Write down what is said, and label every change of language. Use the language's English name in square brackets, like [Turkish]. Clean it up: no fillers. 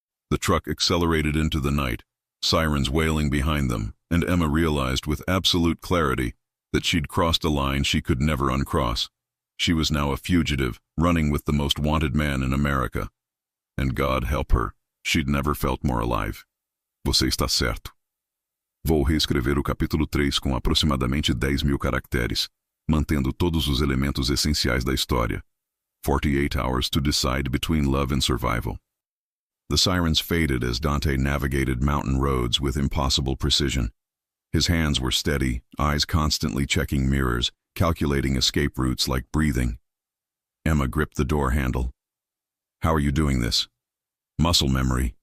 [English] The truck accelerated into the night, sirens wailing behind them, and Emma realized with absolute clarity that she'd crossed a line she could never uncross. She was now a fugitive, running with the most wanted man in America. And God help her, she'd never felt more alive. [Portuguese] Você está certo. Vou reescrever o capítulo 3 com aproximadamente 10.000 caracteres, mantendo todos os elementos essenciais da história. [English] 48 hours to decide between love and survival. The sirens faded as Dante navigated mountain roads with impossible precision. His hands were steady, eyes constantly checking mirrors, calculating escape routes like breathing. Emma gripped the door handle. "How are you doing this?" "Muscle memory.